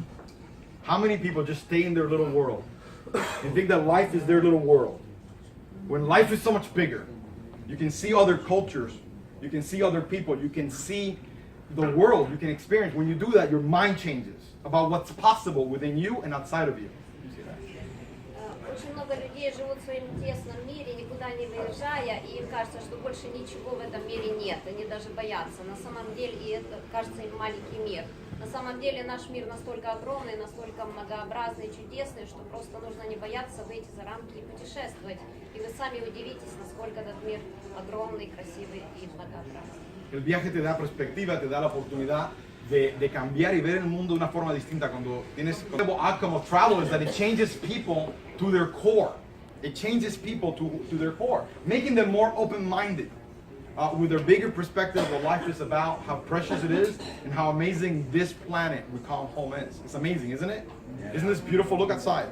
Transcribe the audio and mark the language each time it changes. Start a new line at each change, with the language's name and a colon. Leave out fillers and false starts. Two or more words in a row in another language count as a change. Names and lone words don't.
English: How many people just stay in their little world and think that life is their little world? When life is so much bigger, you can see other cultures, you can see other people, you can see the world, you can experience. When you do that, your mind changes about what's possible within you and outside of you.
Russian: Очень много людей живут в своем тесном мире, никуда не выезжая, и им кажется, что больше ничего в этом мире нет. Они даже боятся. На самом деле, и это кажется им маленький мир. На самом деле наш мир настолько огромный, настолько многообразный, чудесный, что просто нужно не бояться выйти за рамки и путешествовать. И вы сами удивитесь, насколько этот мир огромный, красивый и многообразный.
Spanish: El viaje te da perspectiva, te da la oportunidad de cambiar y ver el mundo de una forma distinta. Cuando tienes
English: the outcome of travel is that it changes people to their core. It changes people to their core, making them more open-minded, with their bigger perspective of what life is about, how precious it is, and how amazing this planet we call home is. It's amazing, isn't it? Yeah. Isn't this beautiful? Look outside.